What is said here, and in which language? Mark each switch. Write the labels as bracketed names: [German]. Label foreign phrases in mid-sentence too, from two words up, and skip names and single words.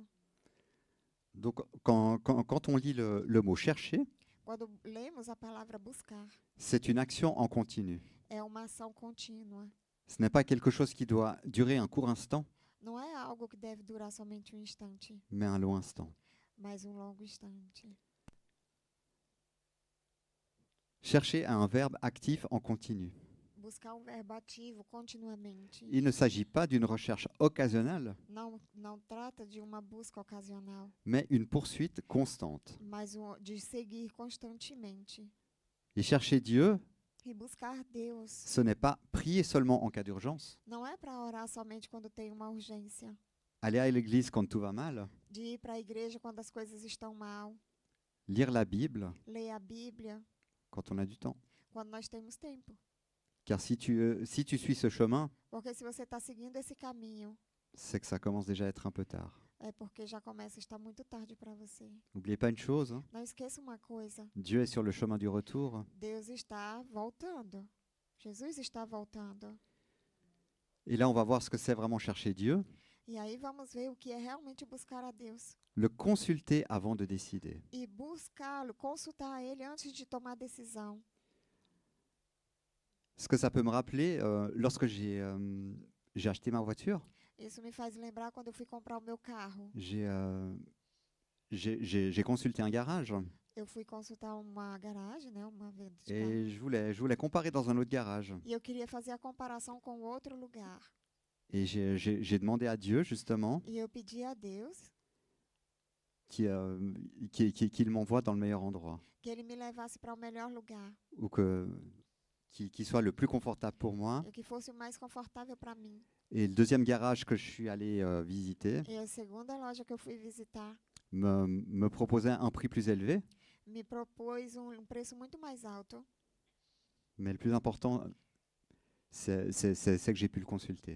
[French] Donc quand on lit le mot chercher, [Portuguese] Quando lemos a palavra buscar, [French] c'est une action en continu. [Portuguese] é uma ação contínua. [French] Ce n'est pas quelque chose qui doit durer un court instant, [Portuguese] Não é algo que deve durar somente um instante, [French] mais un long instant. [Portuguese] mas um longo instante. [French] Chercher a un verbe actif en continu. [Portuguese] Buscar um verbo ativo continuamente. [French] Il ne s'agit pas d'une recherche occasionnelle, [Portuguese] Não trata de uma busca ocasional, [French] mais une poursuite constante. [Portuguese] mas de seguir constantemente. [French] Et chercher Dieu, [Portuguese] E buscar Deus [French] ce n'est pas prier seulement en cas d'urgence, [Portuguese] não é para orar somente quando tem uma urgência, [French] aller à l'église quand tout va mal, [Portuguese] de ir para a igreja quando as coisas estão mal, [French] lire la Bible [Portuguese] ler a Bíblia [French] quand on a du temps. [Portuguese] quando nós temos tempo. [French] Car si tu suis ce chemin, [Portuguese] Porque se você está seguindo esse caminho, [French] c'est que ça commence déjà à être un peu tard. [Portuguese] é porque já começa a estar muito tarde para você. [French] N'oubliez pas une chose, hein, [Portuguese] Não esqueça uma coisa, [French] Dieu est sur le chemin du retour. [Portuguese] Deus está voltando. Jesus está voltando. [French] Et là, on va voir ce que c'est vraiment chercher Dieu. [Portuguese] E aí vamos ver o que é realmente buscar a Deus. [French] Le consulter avant de décider. [Portuguese] E buscá-lo, consultar Ele antes de tomar decisão. [French] Ce que ça peut me rappeler, lorsque j'ai acheté ma voiture, [Portuguese] Isso me faz lembrar quando eu fui comprar o meu carro. [French] j'ai consulté un garage [Portuguese] Eu fui consultar uma garagem, né, uma venda de carro. [French] et je voulais comparer dans un autre garage. [Portuguese] E eu queria fazer a comparação com outro lugar. [French] Et j'ai demandé à Dieu, justement, [Portuguese] E eu pedi a Deus [French] qu'il m'envoie dans le meilleur endroit, [Portuguese] que Ele me levasse para o melhor lugar. [French] ou qu'il soit le plus confortable pour moi. [Portuguese] E que fosse o mais confortável para mim. [French] Et le deuxième garage que je suis allé visiter [Portuguese] E a segunda loja que eu fui visitar [French] me proposait un prix plus élevé, [Portuguese] me propôs um preço muito mais alto. [French] mais le plus important, c'est que j'ai pu le consulter.